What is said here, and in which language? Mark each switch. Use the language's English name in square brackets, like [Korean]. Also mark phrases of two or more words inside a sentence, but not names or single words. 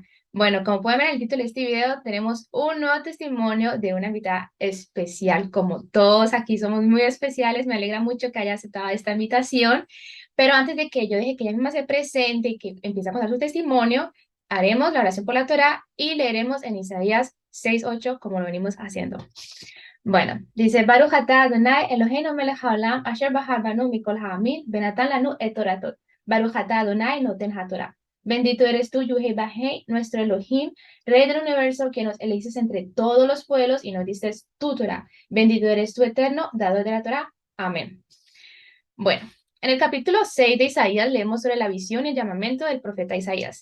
[Spanish] Bueno, como pueden ver en el título de este video, tenemos un nuevo testimonio de una invitada especial, como todos aquí somos muy especiales. Me alegra mucho que haya aceptado esta invitación, pero antes de que yo deje que ella misma se presente y que empiece a contar su testimonio, haremos la oración por la Torah y leeremos en Isaías 6:8 como lo venimos haciendo. Bueno, dice [Hebrew] ברוך אתה אדוני אלוהינו מלך העולם אשר בחר בנו מכל העמים ונתן לנו את תורתו. ברוך אתה אדוני נותן התורה. [Spanish] Bendito eres tú, Yuhei Bajei, nuestro Elohim, Rey del universo, que nos elegiste entre todos los pueblos y nos diste tu Torah. Bendito eres tú, eterno, dador de la Torah. Amén. Bueno, en el capítulo 6 de Isaías leemos sobre la visión y el llamamiento del profeta Isaías.